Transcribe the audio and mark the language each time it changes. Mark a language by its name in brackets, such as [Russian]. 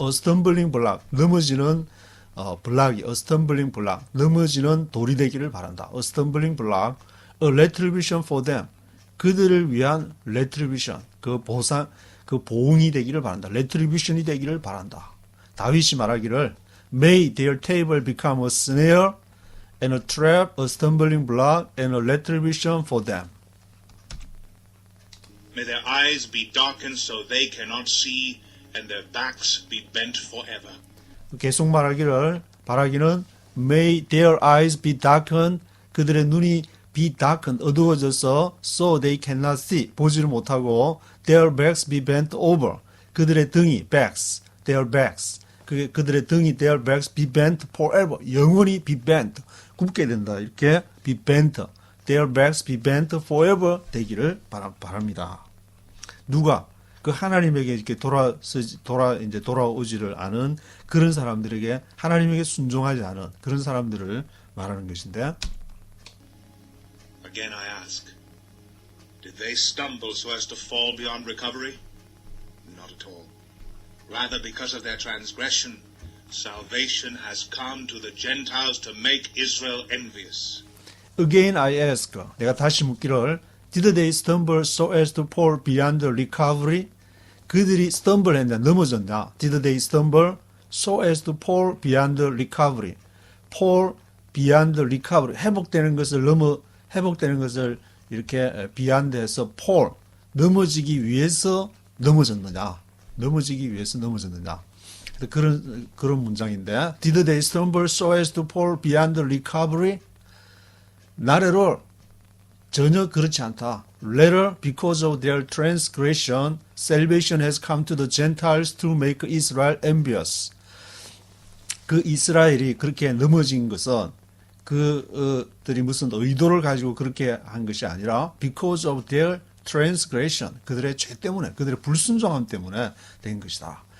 [English] A stumbling block, [Korean] 넘어지는 블락이, a stumbling block, 넘어지는 돌이 되기를 바란다. [English] A stumbling block, a retribution for them, [Korean] 그들을 위한 retribution, 그 보상, 그 보응이 되기를 바란다. retribution이 되기를 바란다. 다윗이 말하기를 [English] May their table become a snare and a trap, a stumbling block and a retribution for them. May their eyes be darkened so they cannot see, and their backs be bent forever. [Korean] 계속 말하기를 바라기는 [English] May their eyes be darkened, [Korean] 그들의 눈이 be darkened, 어두워져서 [English] so they cannot see, [Korean] 보지를 못하고 their backs be bent over, 그들의 등이 backs, their backs, 그들의 등이 [English] their backs be bent forever, [Korean] 영원히 be bent, 굽게 된다. 이렇게 be bent, [English] their backs be bent forever [Korean] 되기를 바랍니다. 누가 그 하나님에게 이렇게 돌아오지를 않은 그런 사람들에게 하나님에게 순종하지 않은 그런 사람들을 말하는 것인데. [English] Again I ask, did they stumble so as to fall beyond recovery? Not at all. Rather, because of their transgression, salvation has come to the Gentiles to make Israel envious. Again I ask, [Korean] 내가 다시 묻기를 [English] Did they stumble so as to fall beyond recovery? [Korean] 그들이 stumble 했냐, 넘어졌냐? [English] Did they stumble so as to fall beyond recovery? fall beyond recovery, [Korean] 회복되는 것을 이렇게 beyond해서 fall, 넘어지기 위해서 넘어졌느냐? 넘어지기 위해서 넘어졌느냐? 그런 문장인데, [English] Did they stumble so as to fall beyond recovery? Not at all. [Korean] 전혀 그렇지 않다. [English] Rather, because of their transgression, salvation has come to the Gentiles to make Israel envious. [Korean] 그 이스라엘이 그렇게 넘어진 것은 그들이 무슨 의도를 가지고 그렇게 한 것이 아니라 [English] because of their transgression, [Korean] 그들의 죄 때문에, 그들의 불순종함 때문에 된 것이다.